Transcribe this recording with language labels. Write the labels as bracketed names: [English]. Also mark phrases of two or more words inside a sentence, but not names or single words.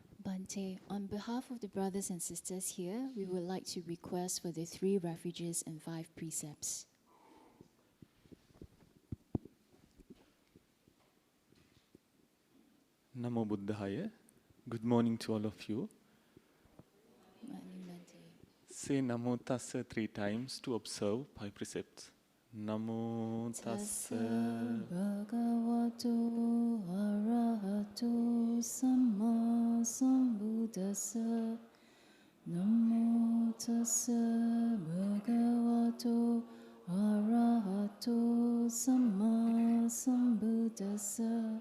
[English] Bhante, on behalf of the brothers and sisters here, we would like to request for the 3 refuges and 5 precepts. [Pali] Namo Buddhaya. [English] Good morning to all of you. Morning, Bhante. Say [Pali] Namo Tassa [English] 3 times to observe 5 precepts. [Pali] Namo Tassa Bhagavato Arahato Samma Sambuddhassa. Namo Tassa Bhagavato Arahato Samma Sambuddhassa.